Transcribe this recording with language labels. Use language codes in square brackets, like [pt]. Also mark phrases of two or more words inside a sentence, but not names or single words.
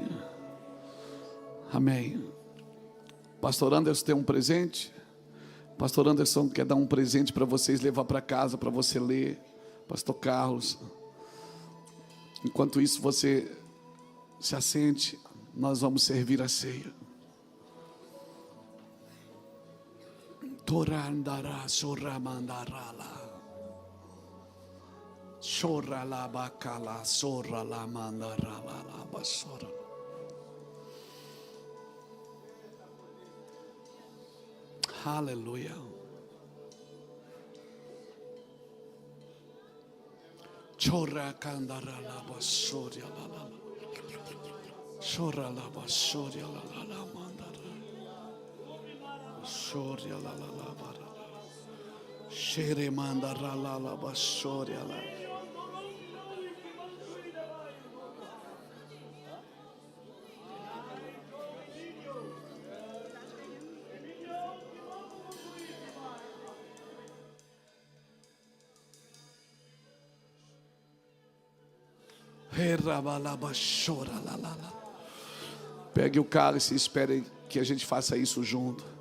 [pt] Amém. Pastor Anderson tem um presente. Pastor Anderson quer dar um presente para vocês levar para casa, para você ler. Pastor Carlos. Enquanto isso, você se assente. Nós vamos servir a ceia. Torandara soramandarala. Choralabacala soralamandara basora. Aleluia. Chora candara la basoria la la. Chora la basoria la la la mandara. Basoria la la la bara. Shere mandara la la basoria la. Pegue o cálice e espere que a gente faça isso junto.